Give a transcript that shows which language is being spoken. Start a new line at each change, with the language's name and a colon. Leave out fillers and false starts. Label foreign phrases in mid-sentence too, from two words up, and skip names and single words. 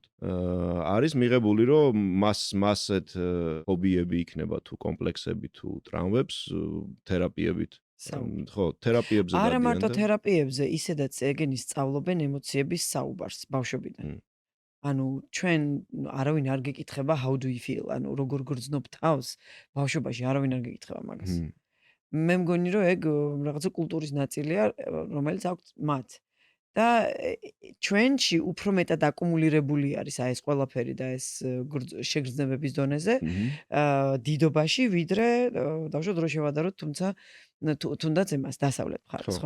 Georgian: არის მიღებული რომ მასეთ ფობიები იქნება თუ კომპლექსები თუ ტრავმებს თერაპიებით. ხო, თერაპიებზე დადიან. არა მარტო თერაპიებზე, ისედაც ეგენი სწავლობენ ემოციების საუბარს ბავშვობიდან. ანუ ჩვენ არავინ არ გეკითხება
English: how do you feel,
Georgian: ანუ როგორ გრძნობ თავს ბავშვობაში არავინ არ გეკითხება მაგას. მე მგონი რომ ეგ რაღაცა კულტურის ნაწილია, რომელიც აქვს მათ. და ჩვენში უფრო მეტად აკუმულირებული არის აი ეს ყველაფერი და ეს შეგრძნებების დონეზე დიდობაში, ვიდრე დავშოთ დრო შევადაროთ, თუმცა თუნდაც იმას დასავლეთ მხარეს, ხო?